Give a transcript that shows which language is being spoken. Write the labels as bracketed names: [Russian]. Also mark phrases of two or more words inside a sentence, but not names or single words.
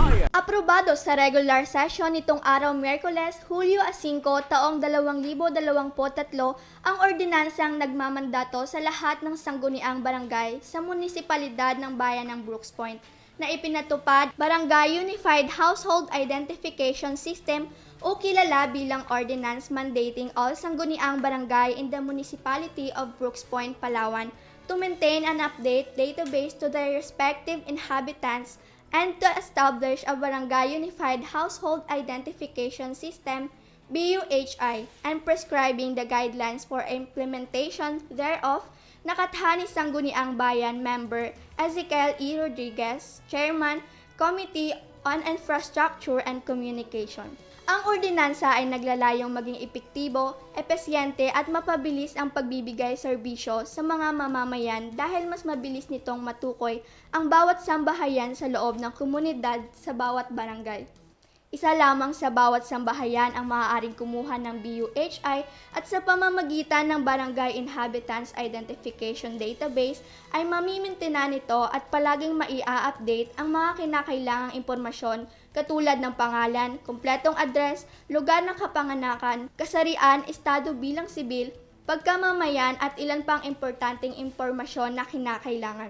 [Filipino] Aprobado sa [English] regular session [Filipino] nitong araw Miyerkules, Hulyo 5, taong 2023 ang ordinansang nagmamandato sa lahat ng sangguniang barangay sa munisipalidad ng bayan ng Brooks Point na ipinatupad Barangay Unified Household Identification System o kilala bilang [English] Ordinance mandating all sangguniang barangay in the municipality of Brooks Point, Palawan to maintain and update database to their respective inhabitants and to establish a Barangay Unified Household Identification System BUHI and prescribing the guidelines for implementation thereof. [Filipino] Nakatha ni Sangguniang Bayan Member Ezekiel E. [English] Rodriguez, Chairman, Committee on Infrastructure and Communication. [Filipino] Ang ordinansa ay naglalayong maging epektibo, epesyente at mapabilis ang pagbibigay serbisyo sa mga mamamayan dahil mas mabilis nitong matukoy ang bawat sambahayan sa loob ng komunidad sa bawat barangay. Isa lamang sa bawat sambahayan ang maaaring kumuha ng BUHI at sa pamamagitan ng Barangay Inhabitants Identification Database ay mamimintena nito at palaging maia-update ang mga kinakailangang impormasyon katulad ng pangalan, kumpletong address, lugar ng kapanganakan, kasarian, estado bilang sibil, pagkamamayan at ilan pang importanteng impormasyon na kinakailangan.